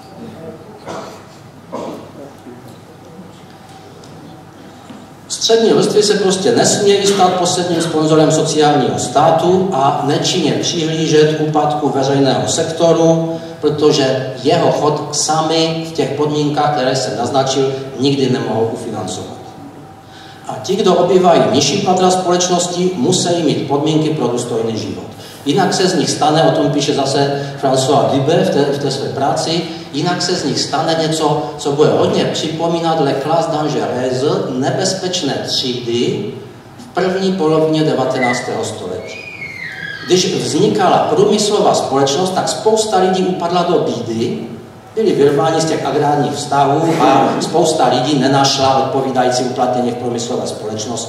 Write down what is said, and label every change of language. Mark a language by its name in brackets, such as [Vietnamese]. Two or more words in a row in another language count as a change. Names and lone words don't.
[Czech] Střední vrstvy se prostě nesmějí stát posledním sponzorem sociálního státu a nečinně přihlížet úpadku veřejného sektoru, protože jeho chod sami v těch podmínkách, které jsem naznačil, nikdy nemohou ufinancovat. A ti, kdo obývají nižší patra společnosti, musí mít podmínky pro důstojný život. Jinak se z nich stane, o tom píše zase François Dubé v té své práci, jinak se z nich stane něco, co bude hodně připomínat [French] Le classe dangereuse, [Czech] nebezpečné třídy v první polovině 19. století. Když vznikala průmyslová společnost, tak spousta lidí upadla do bídy, byli vyrváni z těch agrárních vztahů a spousta lidí nenašla odpovídající uplatnění v průmyslové společnosti.